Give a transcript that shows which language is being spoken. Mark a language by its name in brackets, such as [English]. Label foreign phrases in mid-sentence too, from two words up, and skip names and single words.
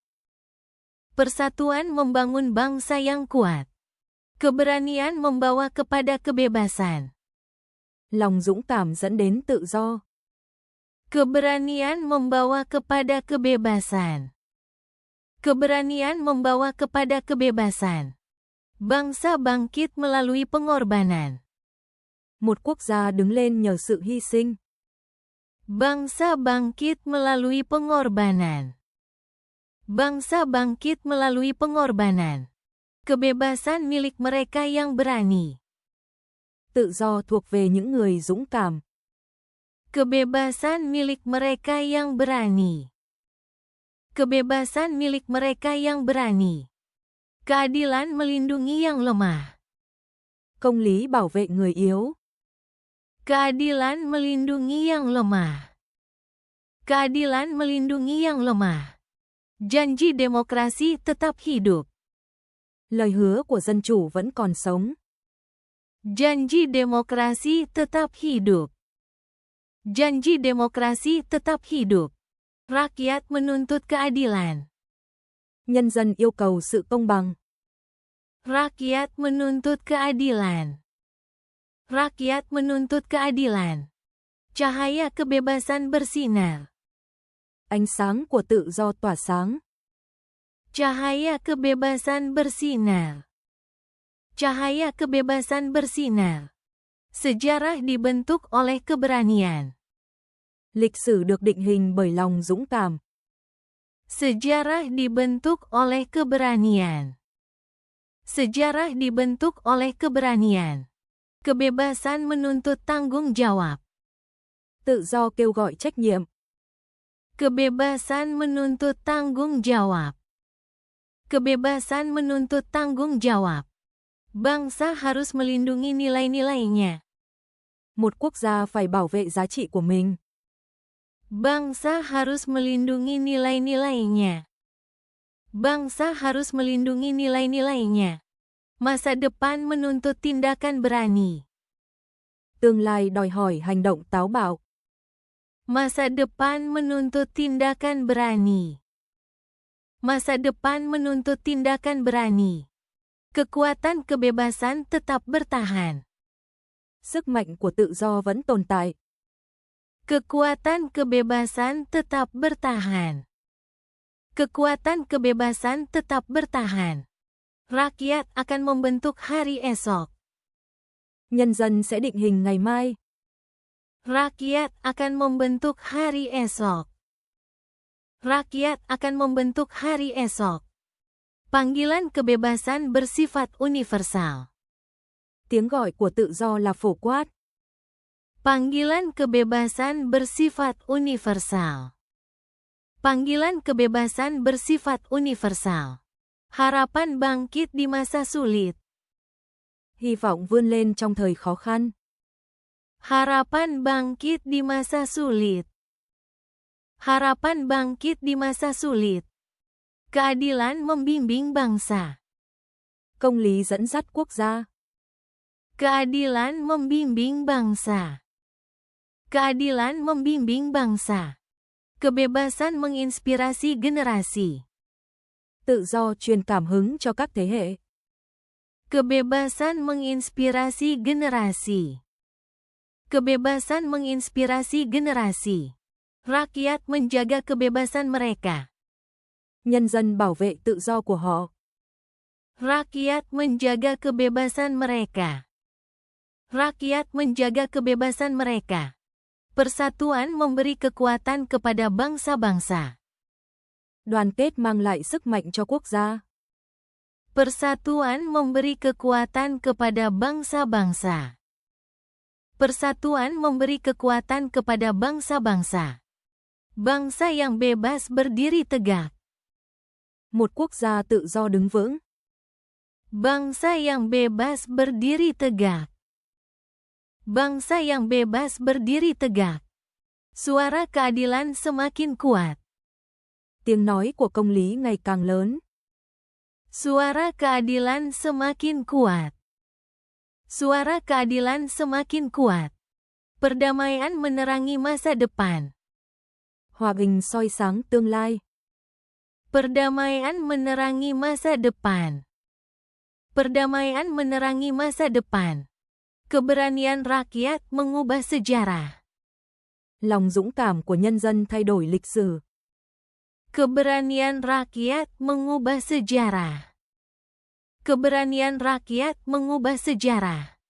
[Indonesian] Persatuan membangun bangsa yang kuat. Keberanian membawa kepada kebebasan. [Vietnamese] Lòng dũng cảm dẫn đến tự do. [Indonesian] Keberanian membawa kepada kebebasan. Keberanian membawa kepada kebebasan. Bangsa bangkit melalui pengorbanan. [Vietnamese] Một quốc gia đứng lên nhờ sự hy sinh. [Indonesian] Bangsa bangkit melalui pengorbanan. Bangsa bangkit melalui pengorbanan. Kebebasan milik mereka yang berani. [Vietnamese] Tự do thuộc về những người dũng cảm. [Indonesian] Kebebasan milik mereka yang berani. Kebebasan milik mereka yang berani. Keadilan melindungi yang lemah. [Vietnamese] Công lý bảo vệ người yếu. [Indonesian] Keadilan melindungi yang lemah. Keadilan melindungi yang lemah. Janji demokrasi tetap hidup. [Vietnamese] Lời hứa của dân chủ vẫn còn sống. [Indonesian] Janji demokrasi tetap hidup. Janji demokrasi tetap hidup. Rakyat menuntut keadilan. [Vietnamese] Nhân dân yêu cầu sự công bằng. [Indonesian] Rakyat menuntut keadilan. Rakyat menuntut keadilan. Cahaya kebebasan bersinar. [Vietnamese] Ánh sáng của tự do tỏa sáng. [Indonesian] Cahaya kebebasan bersinar. Cahaya kebebasan bersinar. Sejarah dibentuk oleh keberanian. [Vietnamese] Lịch sử được định hình bởi lòng dũng cảm. [Indonesian] Sejarah dibentuk oleh keberanian. Sejarah dibentuk oleh keberanian. Kebebasan menuntut tanggung jawab. [Vietnamese] Tự do kêu gọi trách nhiệm. [Indonesian] Kebebasan menuntut tanggung jawab. Kebebasan menuntut tanggung jawab. Bangsa harus melindungi nilai-nilainya. [Vietnamese] Một quốc gia phải bảo vệ giá trị của mình. [Indonesian] Bangsa harus melindungi nilai-nilainya. Bangsa harus melindungi nilai-nilainya. Masa depan menuntut tindakan berani. [Vietnamese] Tương lai đòi hỏi hành động táo bạo. [Indonesian] Masa depan menuntut tindakan berani. Masa depan menuntut tindakan berani. Kekuatan kebebasan tetap bertahan. [Vietnamese] Sức mạnh của tự do vẫn tồn tại. [Indonesian] Kekuatan kebebasan tetap bertahan. Kekuatan kebebasan tetap bertahan. Rakyat akan membentuk hari esok. [Vietnamese] Nhân dân sẽ định hình ngày mai. [Indonesian] Rakyat akan membentuk hari esok. Rakyat akan membentuk hari esok. Panggilan kebebasan bersifat universal. [Vietnamese] Tiếng gọi của tự do là phổ quát. [Indonesian] Panggilan kebebasan bersifat universal. Panggilan kebebasan bersifat universal. Harapan bangkit di masa sulit. [Vietnamese] Hy vọng vươn lên trong thời khó khăn. [Indonesian] Harapan bangkit di masa sulit. Harapan bangkit di masa sulit. Keadilan membimbing bangsa. [Vietnamese] Công lý dẫn dắt quốc gia. [Indonesian] Keadilan membimbing bangsa. Keadilan membimbing bangsa. Kebebasan menginspirasi generasi. [Vietnamese] Tự do truyền cảm hứng cho các thế hệ. [Indonesian] Kebebasan menginspirasi generasi. Kebebasan menginspirasi generasi. Rakyat menjaga kebebasan mereka. [Vietnamese] Nhân dân bảo vệ tự do của họ. [Indonesian] Rakyat menjaga kebebasan mereka. Rakyat menjaga kebebasan mereka. Persatuan memberi kekuatan kepada bangsa-bangsa. [Vietnamese] Đoàn kết mang lại sức mạnh cho quốc gia. [Indonesian] Persatuan memberi kekuatan kepada bangsa-bangsa. Persatuan memberi kekuatan kepada bangsa-bangsa. Bangsa yang bebas berdiri tegak. [Vietnamese] Một quốc gia tự do đứng vững. [Indonesian] Bangsa yang bebas berdiri tegak. Bangsa yang bebas berdiri tegak. Suara keadilan semakin kuat. [Vietnamese] Tiếng nói của công lý ngày càng lớn. [Indonesian] Suara keadilan semakin kuat. Suara keadilan semakin kuat. Perdamaian menerangi masa depan. [Vietnamese] Hòa bình soi sáng tương lai. [Indonesian] Perdamaian menerangi masa depan. Perdamaian menerangi masa depan. Keberanian rakyat mengubah sejarah. [Vietnamese] Lòng dũng cảm của nhân dân thay đổi lịch sử. [Indonesian] Keberanian rakyat mengubah sejarah. Keberanian rakyat mengubah sejarah.